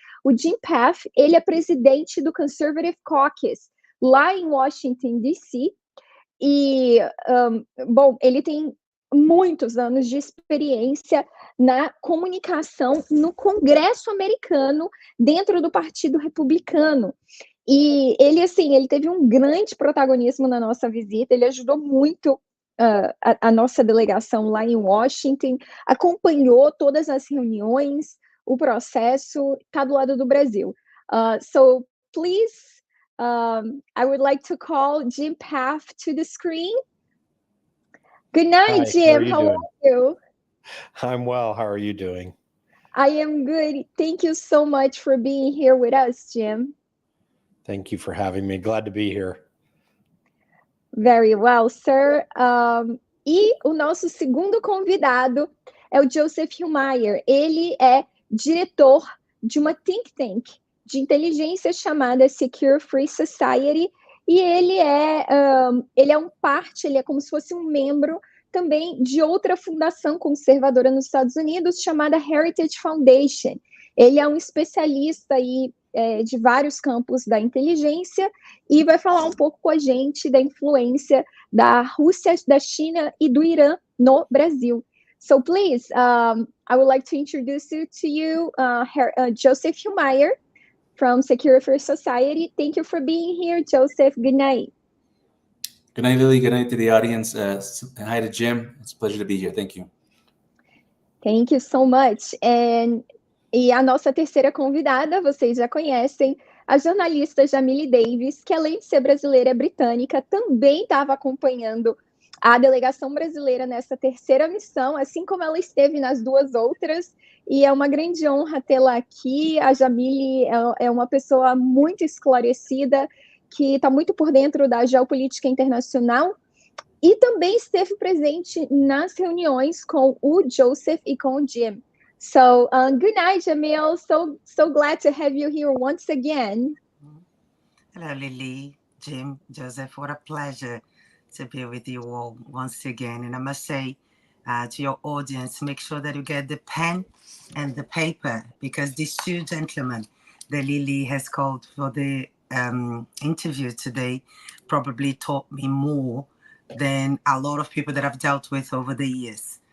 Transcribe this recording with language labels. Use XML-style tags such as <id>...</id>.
<pt>O Jim Paff, ele é presidente do Conservative Caucus, lá em Washington, D.C., e, bom, ele tem muitos anos de experiência na comunicação no Congresso americano, dentro do Partido Republicano. E ele, assim, ele teve um grande protagonismo na nossa visita, ele ajudou muito a nossa delegação lá em Washington, acompanhou todas as reuniões, o processo, está do lado do Brasil.</pt> <en>So, please, I would like to call Jim Paff to the screen. Good night, Hi, Jim. How are you? I'm well. How are you doing? I am good. Thank you so much for being here with us, Jim. Thank you for having me. Glad to be here. Very well, sir.</en> <pt>E o nosso segundo convidado é o Joseph Hummeyer. Ele é diretor de uma think tank de inteligência chamada Secure Free Society, e ele é como se fosse um membro também de outra fundação conservadora nos Estados Unidos, chamada Heritage Foundation. Ele é um especialista aí, de vários campos da inteligência, e vai falar um pouco com a gente da influência da Rússia, da China e do Irã no Brasil.</pt> <en>So please, I would like to introduce you, Joseph Hummeyer from Secure Free Society. Thank you for being here, Joseph. Good night. Good night, Lily. Good night to the audience. Hi to Jim. It's a pleasure to be here. Thank you. Thank you so much.</en> <pt>E a nossa terceira convidada, vocês já conhecem, a jornalista Jamile Davis, que além de ser brasileira, é britânica, também estava acompanhando a delegação brasileira nessa terceira missão, assim como ela esteve nas duas outras, e é uma grande honra tê-la aqui. A Jamile é uma pessoa muito esclarecida, que está muito por dentro da geopolítica internacional, e também esteve presente nas reuniões com o Joseph e com o Jim.</pt> <en>So, good night, Jamil. So glad to have you here once again. Hello, Lily, Jim, Joseph. What a pleasure to be with you all once again. And I must say to your audience, make sure that you get the pen and the paper, because these two gentlemen that Lily has called for the interview today probably taught me more than a lot of people that I've dealt with over the years.</en>